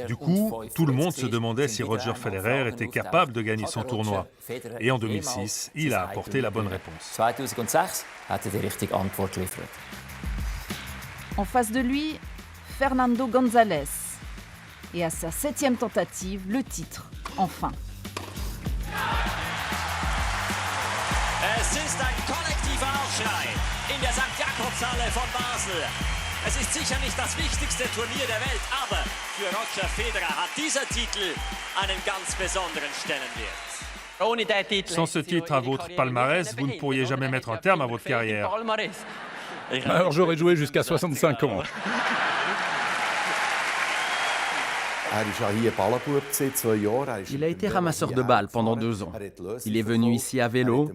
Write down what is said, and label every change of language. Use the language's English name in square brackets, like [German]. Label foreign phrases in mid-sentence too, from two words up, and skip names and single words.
[French] Du coup, tout le monde se demandait si Roger Federer était capable de gagner son tournoi. Et en 2006, il a apporté la bonne réponse. En face de lui, Fernando González. Et à sa 7e tentative, le titre, enfin. [German] Es ist ein kollektiver Aufschrei in der St. Jakobshalle von Basel. Es ist sicher nicht das wichtigste Turnier der Welt, aber für Roger Federer hat dieser Titel einen ganz besonderen Stellenwert. [French] Sans ce titre à votre palmarès, vous ne pourriez jamais mettre un terme à votre carrière. Alors j'aurais joué jusqu'à 65 ans. Il a été ramasseur de balles pendant 2 ans. Il est venu ici à vélo.